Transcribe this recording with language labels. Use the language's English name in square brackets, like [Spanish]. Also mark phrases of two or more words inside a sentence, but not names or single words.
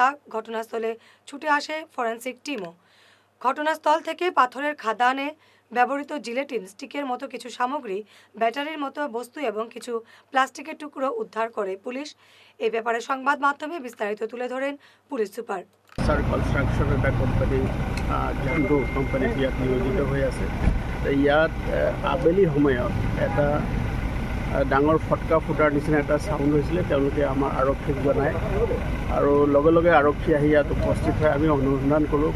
[Bangla] ঘটনাস্থলে ছুটে আসে ফরেন্সিক টিমও। ঘটনাস্থল থেকে পাথরের খাদানে ব্যবহৃত জিলেটিন স্টিকের মতো কিছু সামগ্রী, ব্যাটারির মতো বস্তু এবং কিছু প্লাস্টিকের টুকরো উদ্ধার করে পুলিশ। এই ব্যাপারে সংবাদ মাধ্যমে বিস্তারিত তুলে ধরেন পুলিশ সুপার। [Assamese] কনস্ট্রাকশন এটা কোম্পানী ঝন্টু কোম্পানীত ইয়াত নিয়োজিত হৈ আছে। ইয়াত আবেলি সময়ত এটা ডাঙৰ ফটকা ফুটাৰ নিচিনা এটা চাউণ্ড হৈছিলে। তেওঁলোকে আমাৰ আৰক্ষীক জনায় আৰু লগে লগে আৰক্ষী আহি ইয়াত উপস্থিত হৈ আমি অনুসন্ধান কৰোঁ।